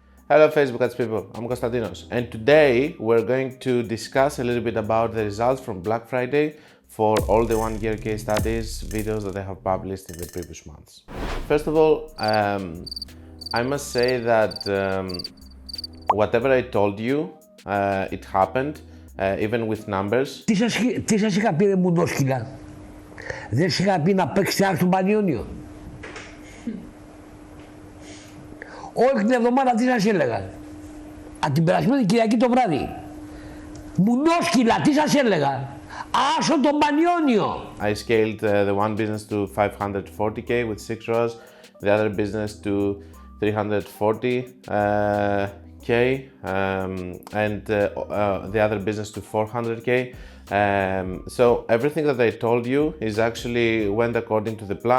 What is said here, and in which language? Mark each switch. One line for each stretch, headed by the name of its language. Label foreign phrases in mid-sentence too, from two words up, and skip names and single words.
English: Hello Facebook ads people, I'm Konstantinos, and today we're going to discuss a little bit about the results from Black Friday for all the 1 year case studies videos that I have published in the previous months. First of all, I must say that whatever I told you, it happened, even with numbers.
Greek: Τι σας είχα πει ρε μουντόσκυλα, δεν σας είχα πει να παίξετε άκρη στον Πανιόνιο. Όλη την εβδομάδα τι σας έλεγα, από την περασμένη Κυριακή το βράδυ. Μουντόσκυλα, τι σας έλεγα, άσο τον Πανιόνιο.
English: I scaled the one business to 540k with 6 ROAS, the other business to 340k, and the other business to 400k. So everything that I told you is actually went according to the plan.